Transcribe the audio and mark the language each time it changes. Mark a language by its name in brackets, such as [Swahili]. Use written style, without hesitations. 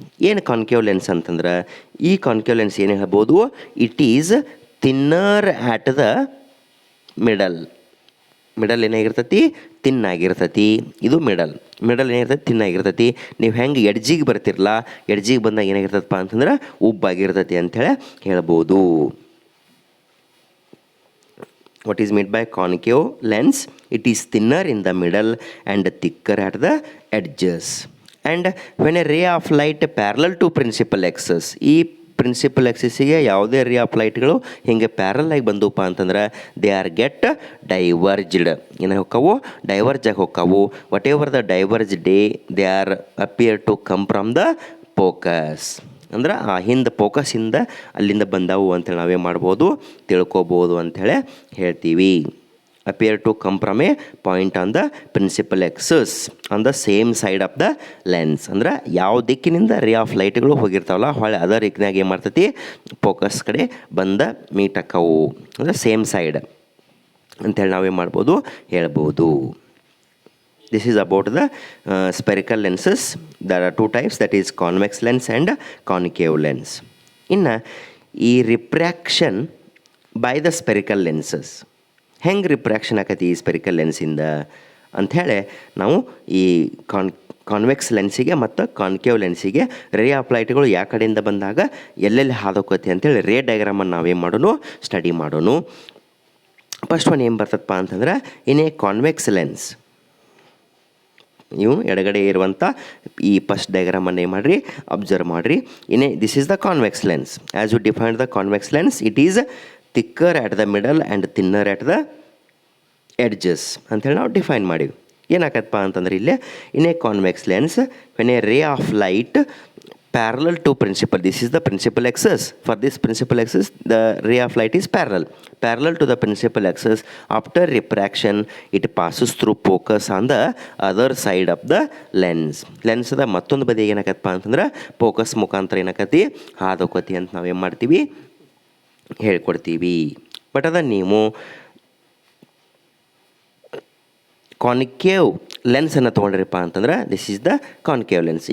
[Kannada] ಏನು concave lens ಅಂತಂದ್ರೆ, ಈ ಕಾನ್ಕೇವ್ ಲೆನ್ಸ್ ಏನು ಹೇಳ್ಬೋದು, [English] It is thinner at the middle. [Kannada] Middle ಏನಾಗಿರ್ತೈತಿ, ತಿನ್ನಾಗಿರ್ತೈತಿ. ಇದು ಮಿಡಲ್ ಏನಾಗಿರ್ತೈತಿ, ತಿನ್ನಾಗಿರ್ತೈತಿ. ನೀವು ಹೆಂಗೆ ಎಡ್ಜಿಗೆ ಬರ್ತಿರಲ್ಲ, ಎಡ್ಜಿಗೆ ಬಂದಾಗ ಏನಾಗಿರ್ತದಪ್ಪ ಅಂತಂದ್ರೆ ಉಬ್ಬಾಗಿರ್ತೈತಿ ಅಂಥೇಳಿ ಹೇಳ್ಬೋದು. [English] What is meant by concave lens? It is thinner in the middle and thicker at the edges. And when a ray of light parallel to principal axis, [Kannada] ಈ principal ಎಕ್ಸಿಸ್ಸಿಗೆ ಯಾವುದೇ ray of ಲೈಟ್ಗಳು ಹಿಂಗೆ ಪ್ಯಾರಲ್ ಆಗಿ ಬಂದಪ್ಪ ಅಂತಂದ್ರೆ [English] They are get diverged. [Kannada] ಏನು ಹೋಕ್ಕವು, diverge ಆಗಿ ಹೋಕ್ಕವು. [English] Whatever the diverge they they are appear to come from the focus. [Kannada] ಅಂದ್ರೆ ಆ ಹಿಂದೆ ಫೋಕಸ್ಸಿಂದ ಅಲ್ಲಿಂದ ಬಂದವು ಅಂಥೇಳಿ ನಾವೇ ಮಾಡ್ಬೋದು, ತಿಳ್ಕೊಬೋದು ಅಂಥೇಳಿ ಹೇಳ್ತೀವಿ. [English] Appear to come from a point on the principal axis on the same side of the lens. [Kannada] ಅಂದ್ರೆ ಯಾವ ದಿಕ್ಕಿನಿಂದ ರೇ ಆಫ್ ಲೈಟ್ಗಳು ಹೋಗಿರ್ತಾವಲ್ಲ, ಹೊಳೆ ಅದರ ದಿಕ್ಕಿನಾಗ ಏನು ಮಾಡ್ತೈತಿ, ಫೋಕಸ್ ಕಡೆ ಬಂದ ಮೀಟ್ ಆಕ್ಕವು. ಅಂದರೆ ಸೇಮ್ ಸೈಡ್ ಅಂಥೇಳಿ ನಾವೇನು ಮಾಡ್ಬೋದು, ಹೇಳ್ಬೋದು. [English] This is about the spherical lenses. There are two types, that is convex lens and concave lens. [Kannada] ಇನ್ನು ಈ [English] refraction by the spherical lenses, [Kannada] ಹೆಂಗೆ ರಿಪ್ರ್ಯಾಕ್ಷನ್ ಆಕತಿ ಈ ಸ್ಪೆರಿಕಲ್ ಲೆನ್ಸಿಂದ ಅಂಥೇಳಿ ನಾವು ಈ ಕಾನ್ವೆಕ್ಸ್ ಲೆನ್ಸಿಗೆ ಮತ್ತು ಕಾನ್ಕೇವ್ ಲೆನ್ಸಿಗೆ ರೇ ಆಫ್ ಲೈಟ್ಗಳು ಯಾವ ಕಡೆಯಿಂದ ಬಂದಾಗ ಎಲ್ಲೆಲ್ಲಿ ಹಾದೋಕತಿ ಅಂಥೇಳಿ ರೇ ಡಯಾಗ್ರಾಮನ್ನು ನಾವೇನು ಮಾಡೋಣ, ಸ್ಟಡಿ ಮಾಡೋಣ. ಫಸ್ಟ್ ಒನ್ ಏನು ಬರ್ತದಪ್ಪ ಅಂತಂದ್ರೆ, [English] in a convex lens, [Kannada] ನೀವು ಎಡಗಡೆ ಇರುವಂಥ ಈ ಫಸ್ಟ್ ಡಯಾಗ್ರಾಮನ್ನು ಏನು ಮಾಡಿರಿ, ಅಬ್ಸರ್ವ್ ಮಾಡಿರಿ. [English] This is the convex lens. As you defined the convex lens, it is thicker at the middle and thinner at the edges [Kannada] ಅಂಥೇಳಿ ನಾವು ಡಿಫೈನ್ ಮಾಡೀವಿ. ಏನಾಗತ್ತಪ್ಪ ಅಂತಂದ್ರೆ ಇಲ್ಲಿ [English] In a convex lens when a ray of light parallel to principal, this is the principal axis. For this principal axis the ray of light is parallel to the principal axis. After refraction it passes through focus on the other side of the lens. [Kannada] Lens the ಮತ್ತೊಂದು ಬದಿಗೆ ಏನಾಗತ್ತಪ್ಪ ಅಂತಂದ್ರೆ focus ಮುಖಾಂತರ ಏನಾಕತಿ, ಹಾದೋಕತಿ ಅಂತ ನಾವೇನು ಮಾಡ್ತೀವಿ, ಹೇಳ್ಕೊಡ್ತೀವಿ. But ಅದ ನೀವು ಕಾನ್ಕೇವ್ ಲೆನ್ಸನ್ನು ತೊಗೊಂಡ್ರಪ್ಪ ಅಂತಂದ್ರೆ, [English] This is the concave lens.